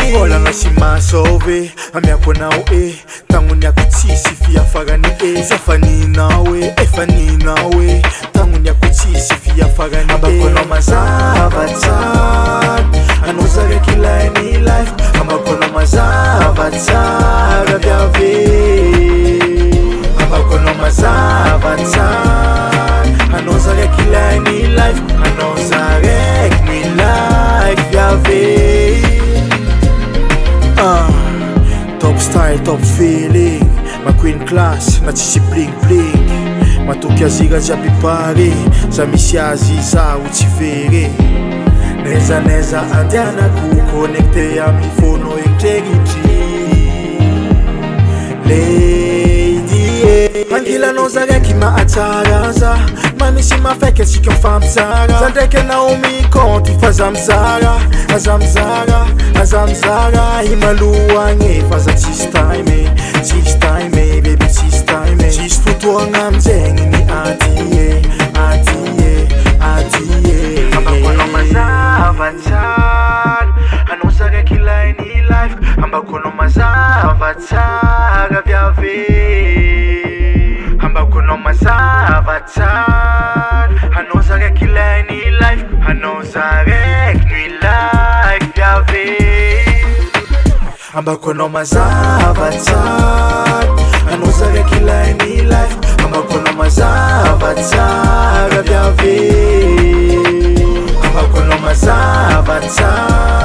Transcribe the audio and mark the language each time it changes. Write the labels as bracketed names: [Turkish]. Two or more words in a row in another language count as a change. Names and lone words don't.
[Malagasy] volagna sy masove amiako anao tagnoniako tsisy fiafarany safaninao efaninao tagnoniako tsisy fiafarany ambako anao mazava tsara anao zaraiky ilainy life ambako anao mazava tsara viave ambako anao mazava tsara anao zaraiky ilainy life anao zaraiky ny life viave [English] top style top feeling [Malagasy] ma [English] queen class [Malagasy] na tsisy [English] bling bling [Malagasy] matoky azira jiaby pare za misy azy zaho tsy very neza andianako connecté amin'ny fono eritreritry angilanao zaraiky mahatsara za manisy mafaiky atsika mifampizara za ndraiky anao miconty fa za mizara aza mizara imalohagny fa za tsisy [English] time baby [Malagasy] tsisy time tsisy fotoagna amizegny ny adie ambako anao mazava tsara anao zaraiky ilainy life ambako anao mazava tsara viave ambako anao mazava tsara anao zaraiky ilainy life anao zaraiky ny life viave ambako anao mazava tsara anao zaraiky ilainy life ambako anao mazava tsara viave ambako anao mazava tsara